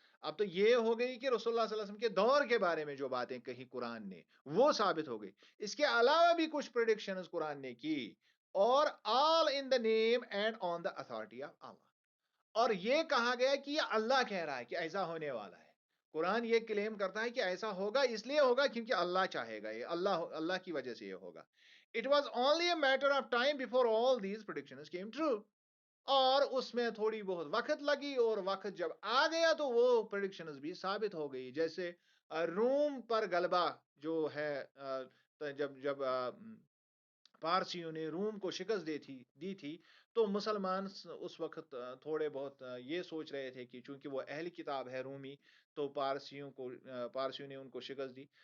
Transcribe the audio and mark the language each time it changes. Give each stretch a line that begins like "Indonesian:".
Urdu: اب تو یہ ہو گئی کہ رسول اللہ صلی اللہ علیہ وسلم کے دور کے بارے میں جو باتیں کہی قرآن نے وہ ثابت ہو گئی. اس کے علاوہ بھی کچھ پریڈکشنز قرآن نے کی، اور
English: All in the name and on the authority of Allah.
Urdu: اور یہ کہا گیا کہ یہ اللہ کہہ رہا ہے کہ ایسا ہونے والا ہے. قرآن یہ کلیم کرتا ہے کہ ایسا ہوگا، اس لیے ہوگا کیونکہ اللہ چاہے گا، یہ اللہ کی وجہ سے یہ ہوگا.
English: It was only a matter of time before all these predictions came true.
Urdu: اور اس میں تھوڑی بہت وقت لگی، اور وقت جب آ گیا تو وہ پریڈکشنز بھی ثابت ہو گئی. جیسے روم پر غلبہ جو ہے، جب جب پارسیوں نے روم کو شکست دی تھی، تو مسلمان اس وقت تھوڑے بہت یہ سوچ رہے تھے کہ چونکہ وہ اہل کتاب ہے رومی، تو پارسیوں نے ان کو شکست دی.